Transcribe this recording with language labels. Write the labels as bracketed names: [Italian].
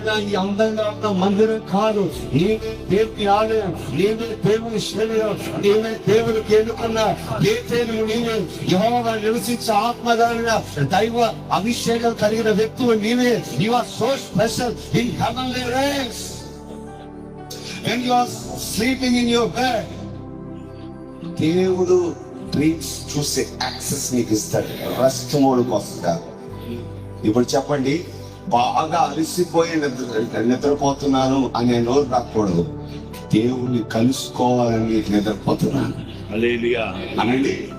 [Telugu] ఈ అందంగా ఉన్న మందిరం కాదు, నేనే దేవుని ఆలయం, నేనే దేవుని శరీరం, నేనే దేవునికి ఎన్నుకున్న బేతేలు, నేనే యెహోవా నివసించే ఆత్మధారణ దైవ అభిషేకం కలిగిన వ్యక్తులు నీవే. [English] You are so special in heavenly race. When you are sleeping in your bed, [Telugu] దేవుడు డ్రీమ్స్ చూసే యాక్సెస్ నీకు ఇస్తాడు. రెస్ట్ మోడ్కి వస్తాడు. ఇప్పుడు చెప్పండి, బాగా అలసిపోయి నిద్రపోతున్నాను అనే నోరు రాకూడదు. దేవుణ్ణి కలుసుకోవాలని నిద్రపోతున్నాను అనండి.